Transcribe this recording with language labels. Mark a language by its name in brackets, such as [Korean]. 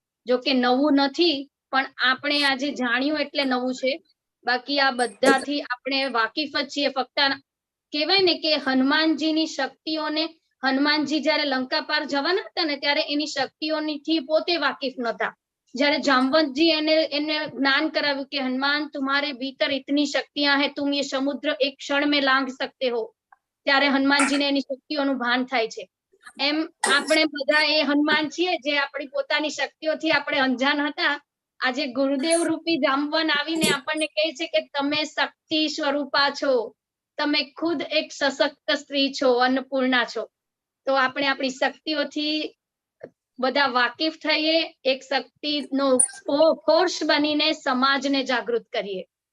[Gujarati] જો કે નવું નથી પણ આપણે આજે જાણ્યું એટલે નવું છે, બાકી આ બધાથી આપણે વાકેફ જ છીએ. ફક્ત કહેવાય ને કે હનુમાનજીની શક્તિઓને, હનુમાનજી જયારે લંકા પાર જવાના હતા ને ત્યારે એની શક્તિઓથી પોતે વાકેફ નતા. जયારે जामवंतजी એને જ્ઞાન કરાવ્યું કે હનુમાન [Hindi] तुम्हारे भीतर इतनी शक्तियां है, तुम ये समुद्र एक क्षण में लांघ सकते हो, [Gujarati] ત્યારે હનુમાનજીને એની શક્તિઓનું ભાન થાય છે. એમ આપણે બધા એ હનુમાન છીએ જે આપણી પોતાની શક્તિઓથી આપણે અંજાન હતા. આજે ગુરુદેવ રૂપી જામવંત આવીને આપણને કહે છે કે તમે શક્તિ સ્વરૂપા છો, તમે ખુદ એક સશક્ત સ્ત્રી છો, અન્નપૂર્ણા છો. તો આપણે આપણી શક્તિઓથી બધા વાકેફ થઈએ, એક શક્તિનો ફોર્સ બનીને સમાજને જાગૃત કરીએ.